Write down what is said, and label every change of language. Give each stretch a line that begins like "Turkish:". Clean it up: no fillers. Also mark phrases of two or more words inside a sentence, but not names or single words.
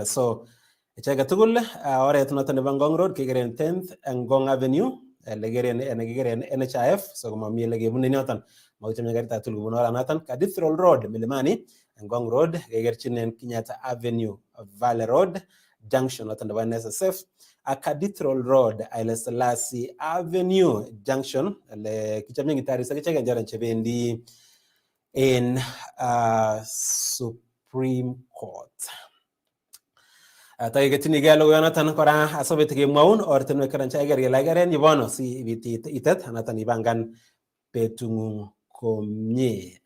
Kalenjin: So icheket tugul oret noton nebo Ngong Road kekeren 10th Ngong Avenue ele kikeren NHIF. So komami ele kebune yoton makichomye karit age tugul kobun oranoton. Cathedral Road Milimani Ngong Road kekerchinen Kenyatta Avenue Valley Road Junction noton nebo NSSF ak Cathedral Road Haile Selassie Avenue Junction ele kichomchin kitarisiek ichegen choton chebendi in Supreme Court. Taiketinigei logoyonoton kora asobet kemwaun ortinwek karan chaiker kele kikeren yubono si ibit itet noton ibangan betung'ung komie.